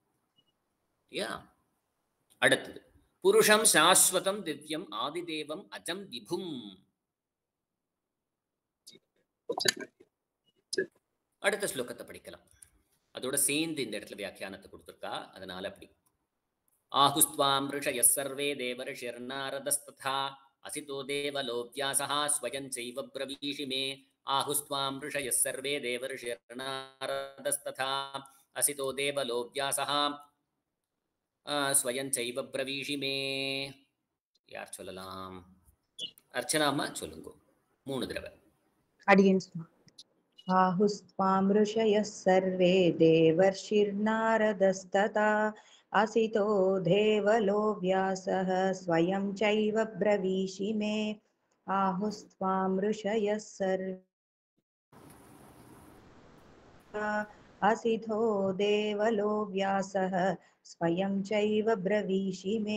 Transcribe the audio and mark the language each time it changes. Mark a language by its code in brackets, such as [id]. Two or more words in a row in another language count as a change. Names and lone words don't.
[sa] அடுத்தது पुरुषं शाश्वतं दिव्यम् आदिदेवम् अजं विभुम्. [ta] அடுத்த ஸ்லோகத்தை படிக்கலாம். அதோட சேர்ந்து இந்த இடத்துல வியாக்கியானத்தை கொடுத்துருக்கா. அதனால அப்படி [sa] ஆஹுஸ்வாம் ऋषयः सर्वे देवर्षिर्नारदस्तथा असितो देवलो व्यासः स्वयं चैव ब्रवीषि मे. आहुस्त्वां ऋषयः सर्वे देवर्षिर्नारदस्तथा असितो देवलो व्यासः स्वयं चैव ब्रवीषि मे. [ta] யார் சொல்லலாம்? அர்ச்சனா அம்மா சொல்லுங்க. 3 தடவை. அடியேன். [sa] ஆஹுஸ்த்வாம் ऋषयः सर्वे देवर्षिर्नारदस्तथा असितो देवलो व्यासः स्वयं चैव ब्रवीषि मे. आहुस्त्वां ऋषयः सर्वे असितो देवलो व्यासः स्वयं चैव ब्रवीषि मे.